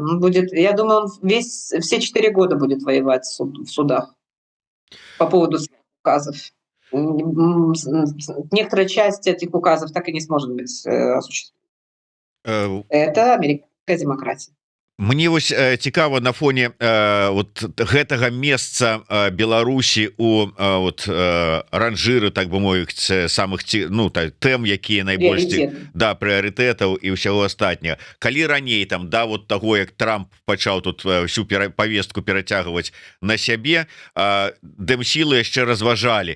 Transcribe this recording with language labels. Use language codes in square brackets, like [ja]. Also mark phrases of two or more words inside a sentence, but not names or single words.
[ru] Он будет, я думаю, он все 4 года будет воевать в судах по поводу своих указов. Некоторая часть этих указов так и не сможет быть осуществлена. Э, Это американская демократия. [be] Мне вось цікава на фоне вот гэтага месца Беларусі у вот ранжыры, так бы мовіць, самых тэм, якія найбольш да прыярытэтаў і ўсяго астатняга. Калі раней там да вот таго, як Трамп пачаў тут [ru] всю повестку [be] перацягваць на сябе, дэмсілы яшчэ разважалі.